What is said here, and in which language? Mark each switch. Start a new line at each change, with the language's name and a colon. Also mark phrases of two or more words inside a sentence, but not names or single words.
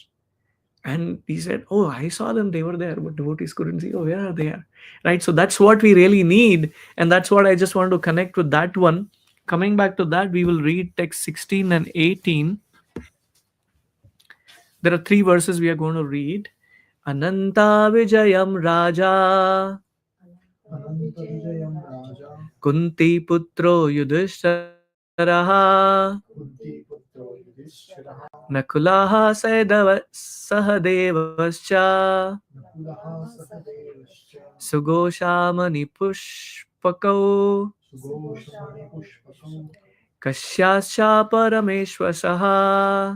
English: And he said, oh, I saw them, they were there, but devotees couldn't see. Oh, where are they? Right? So that's what we really need. And that's what I just want to connect with that one. Coming back to that, we will read text 16 and 18. There are three verses we are going to read.
Sanskrit: अनन्त विजयम् राजा अनन्त विजयम् राजा कुन्ती पुत्रो युधिष्ठिरः कुन्ती पुत्रो युधिष्ठिरः नकुलः सहदेवश्च नकुलः सहदेवश्च सुघोषमणि पुष्पकौ सुघोष्मणि पुष्पकम् काश्यश्च परमेष्वासः